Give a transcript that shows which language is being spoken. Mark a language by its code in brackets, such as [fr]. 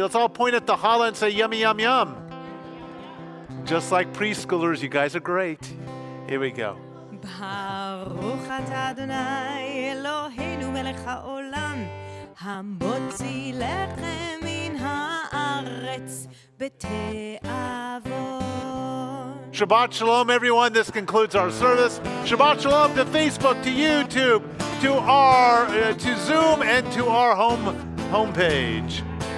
[en] Let's all point at the challah and say yummy, yum, yum. Just like preschoolers, you guys are great. Here we go. [he] ברוך אתה אדוני אלוהינו מלך העולם המוציא לחם מן הארץ בתאוות. [en] Shabbat shalom, everyone. This concludes our service. Shabbat shalom to Facebook, to YouTube, to Zoom, and to our homepage.